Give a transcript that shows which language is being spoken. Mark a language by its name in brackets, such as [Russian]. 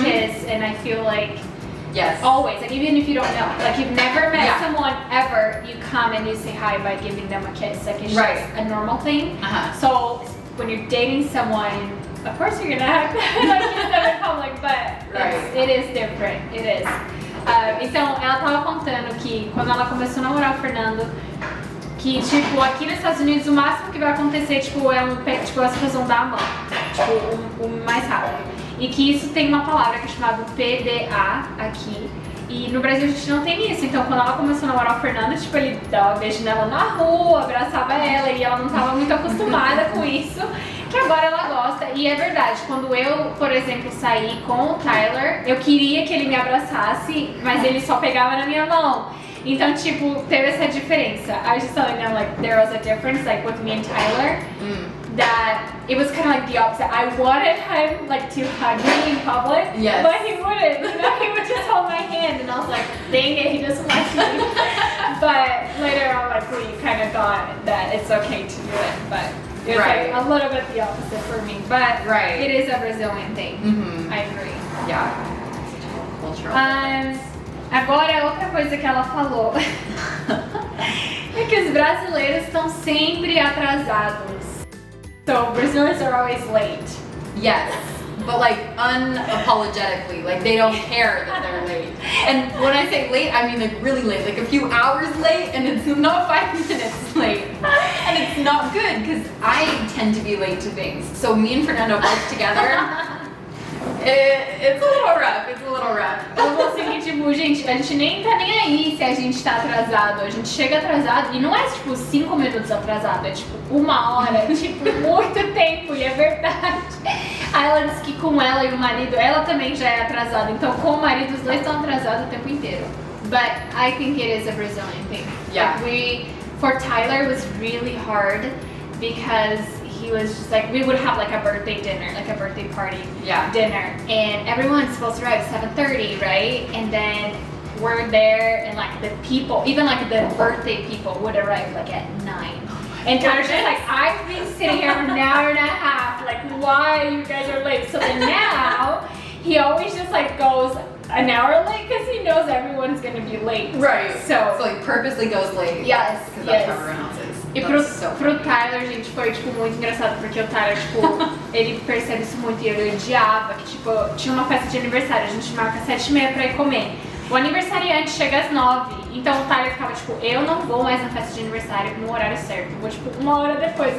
[English] a kiss, and I feel like Yes. always, like even if you don't know, like you've never met Yeah. someone ever, you come and you say hi by giving them a kiss. Like it's Right. just a normal thing. Uh-huh. So when you're dating someone, of course you're gonna have like kiss them in public, but Right. it is different. It is. [Portuguese] Então, ela tava contando que quando ela começou a namorar o Fernando, que, tipo, aqui nos Estados Unidos o máximo que vai acontecer, tipo, é tipo, as pessoas vão dar a mão, tipo, o mais rápido. E que isso tem uma palavra que é chamada PDA aqui. E no Brasil a gente não tem isso, então quando ela começou a namorar o Fernando, tipo, ele dava beijo nela na rua, abraçava ela, e ela não tava muito acostumada com isso, que agora ela gosta. E é verdade, quando eu, por exemplo, saí com o Tyler, eu queria que ele me abraçasse, mas ele só pegava na minha mão. Então, tipo, teve essa diferença. [English] I was just telling them, like, there was a difference, like, with me and Tyler, that it was kind of like the opposite. I wanted him, like, to hug me in public, Yes. but he wouldn't, you know, he would just hold my hand, and I was like, dang it, he doesn't like me. But later on, like, we kind of thought that it's okay to do it, but it was Right. like a little bit the opposite for me. But Right. it is a Brazilian thing. Mhm. I agree. Yeah. Such a cultural difference. [Portuguese] Agora, outra coisa que ela falou é que os brasileiros estão sempre atrasados. [English] So, Brazilians are always late. Yes, but like unapologetically, like they don't care that they're late. And when I say late, I mean like really late, like a few hours late, and it's not 5 minutes late. And it's not good, because I tend to be late to things. So me and Fernando both together, it's a little rough, it's a little rough. [Portuguese] Eu vou seguir, tipo, gente, a gente nem tá nem aí se a gente tá atrasado. A gente chega atrasado e não é, tipo, 5 minutos atrasado, é, tipo, 1 hora, é, tipo, muito tempo, e é verdade. Aí ela disse que com ela e o marido, ela também já é atrasada, então com o marido os dois estão atrasados o tempo inteiro. [English] But I think it is a Brazilian thing. Yeah. Like for Tyler, it was really hard because he was just like, we would have like a birthday dinner, like a birthday party Yeah. dinner, and everyone's supposed to arrive at 7:30, right? And then we're there, and like the people, even like the birthday people would arrive like at 9. And Tyler's just like, I've been sitting here for an hour and a half, like why you guys are late? So then now, he always just like goes an hour late because he knows everyone's gonna be late. Right. So, So like purposely goes late. Yes, Because that's how everyone else is. [Portuguese] e [English] That's so [Portuguese] pro [English] funny. [Portuguese] Tyler, gente, foi, tipo, muito engraçado, porque o Tyler, tipo, ele percebe isso muito e ele odiava que, tipo, tinha uma festa de aniversário, a gente marca 7h30 pra ir comer. O aniversariante chega às 9, então o Tyler ficava, tipo, eu não vou mais na festa de aniversário no horário certo, eu vou, tipo, 1 hora depois.